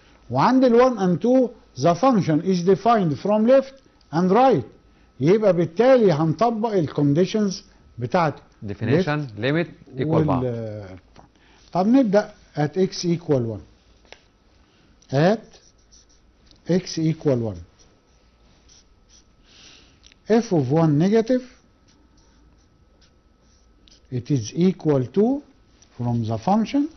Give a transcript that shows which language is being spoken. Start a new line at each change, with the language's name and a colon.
Arabic: وعند ال
English: 1 and 2 the function is defined from left and right.
Arabic: يبقى بالتالي هنطبق الكونديشنز بتاعت
English: definition limit equal
Arabic: بعض. طب نبدأ
English: at x equal 1. at x equal 1 f of 1 negative, it is equal to, from the function,